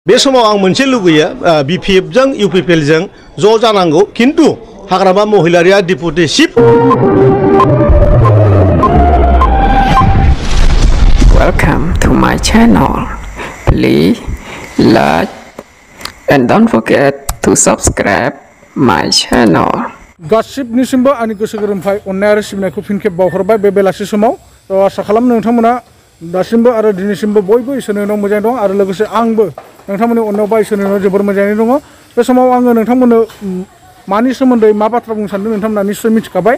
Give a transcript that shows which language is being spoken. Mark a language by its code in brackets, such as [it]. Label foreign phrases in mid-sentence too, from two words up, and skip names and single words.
[brx] बे समाव आं मोनसे लुगैयो बिपिएफजों इउपिपिएलजों ज' जानांगौ किन्तु हाग्रामा महिलारिया डेपुटि चिफ [en] Welcome to my channel. Please like and don't forget to subscribe my channel. [brx] गासिबनिसिमबो आंनि गोसो गोरबोनिफ्राय अननाय आरो सिबिनायखौ फिन खेब बावहरबाय बे बेलासि समाव आसा खालामो नोंथांमोना दासिमबो आरो दिनैसिमबो बयबो इसोरनि उनाव मोजाङै दं आरो लोगोसे आंबो नोंथांमोननि अननायाव बा इसोरनि उनाव जोबोर मोजाङै दङ। बे समाव आङो नोंथांमोननो मानि सोमोन्दै मा बाथ्रा बुंनो सानदों नोंथांमोना निश्चय मिथिखाबाय।